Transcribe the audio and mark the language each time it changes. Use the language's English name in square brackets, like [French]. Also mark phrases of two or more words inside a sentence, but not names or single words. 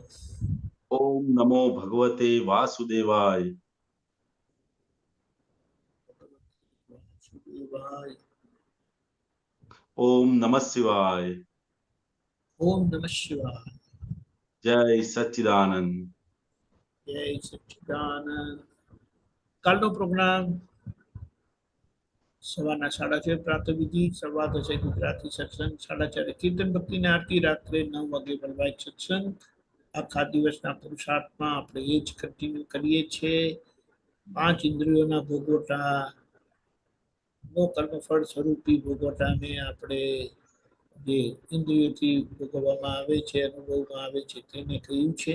[Sanskrit] ओम नमो भगवते वासुदेवाय। वासुदेवाय। ओम नमः शिवाय। ओम नमः शिवाय। जय सच्चिदानंद। जय सच्चिदानंद। [Gujarati] કાલનો પ્રોગ્રામ સવારના 6:30 પ્રાતઃવિધિ, 10:15 ગુજરાતી સત્સંગ, 4:30 કીર્તન ભક્તિની આરતી, રાત્રે 9 વાગે વૈવાહિક સત્સંગ. આખા દિવસના પુરુષાર્થમાં આપણે એ જ કન્ટિન્યુ કરીએ છીએ. 5 ઇન્દ્રિયોના ભોગવટા, નો કર્મફળ સ્વરૂપી ભોગવટાને આપણે જે ઇન્દ્રિયોથી ભોગવવામાં આવે છે, અનુભવમાં આવે છે, તેને કહ્યું છે.